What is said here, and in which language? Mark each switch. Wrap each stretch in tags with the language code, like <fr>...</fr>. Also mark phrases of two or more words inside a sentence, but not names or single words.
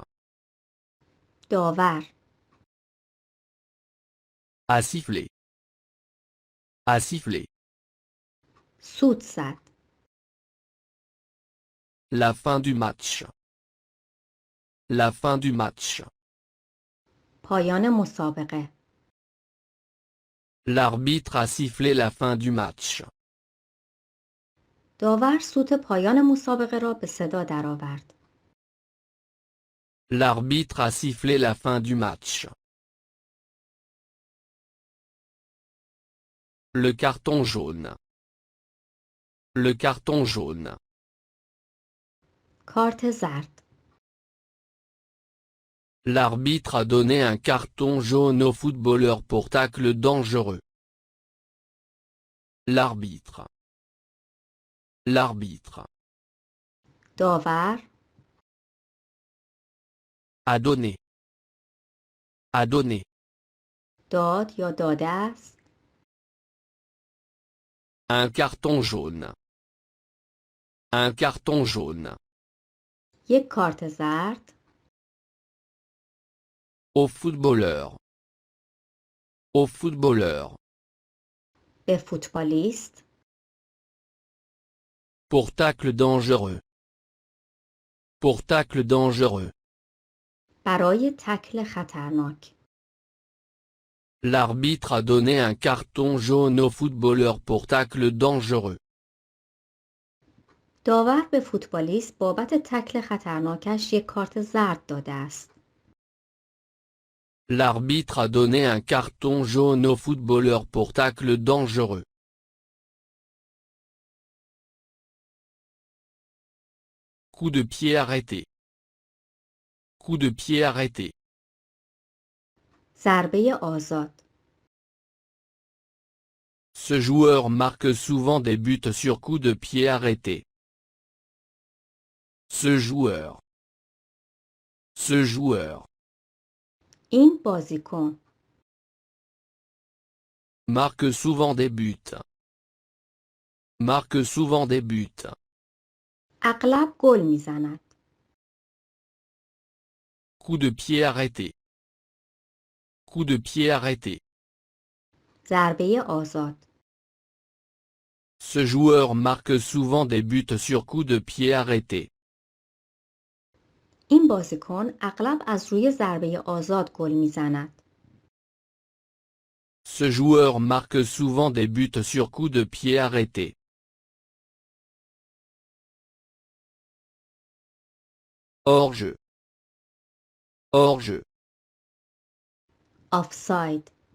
<fa>داور.</fa> <fr>A sifflé. A sifflé.</fr> <fa>سوت زد.</fa> <fr>La fin du match. La fin du match.</fr> <fa>پایان مسابقه.</fa> <fr>L'arbitre a sifflé la fin du match.</fr> <fa>داور سوت پایان مسابقه را به صدا درآورد.</fa> <fr>L'arbitre a sifflé la fin du match. Le carton jaune. Le carton jaune.</fr> <fa>کارت زرد.</fa> <fr>L'arbitre a donné un carton jaune au footballeur pour tacle dangereux. L'arbitre. L'arbitre.</fr> <fa>داور.</fa> <fr>A donné. A donné.</fr> <fa>داد یا داده است.</fa> <fr>Un carton jaune. Un carton jaune.</fr> <fa>یک کارت زرد.</fa> <fr>Au footballeur. Au footballeur.</fr> <fa>به فوتبالیست.</fa> <fr>Pour tacle dangereux. Pour tacle dangereux.</fr> <fa>برای تکل خطرناک.</fa> <fr>L'arbitre a donné un carton jaune au footballeur pour tacle dangereux.</fr> <fa>داور به فوتبالیست بابت تکل خطرناکش یک کارت زرد داده است.</fa> <fr>L'arbitre a donné un carton jaune au footballeur pour tacle dangereux. Coup de pied arrêté. Coup de pied arrêté.</fr> <fa>ضربه آزاد.</fa> <fr>Ce joueur marque souvent des buts sur coup de pied arrêté. Ce joueur. Ce joueur.</fr> <fa>این بازیکن.</fa> <fr>Marque souvent des buts. Marque souvent des buts.</fr> <fa>اغلب گل میزند.</fa> <fr>Coup de pied arrêté. Coup de pied arrêté.</fr> <fa>ضربه آزاد.</fa> <fr>Ce joueur marque souvent des buts sur coup de pied arrêté.</fr> <fa>این بازیکن اغلب از روی ضربه آزاد گل میزند.</fa> <fr>Ce joueur marque souvent des buts sur coup de pied arrêté. Hors-jeu. Hors-jeu.</fr> <fa>آفساید.</fa>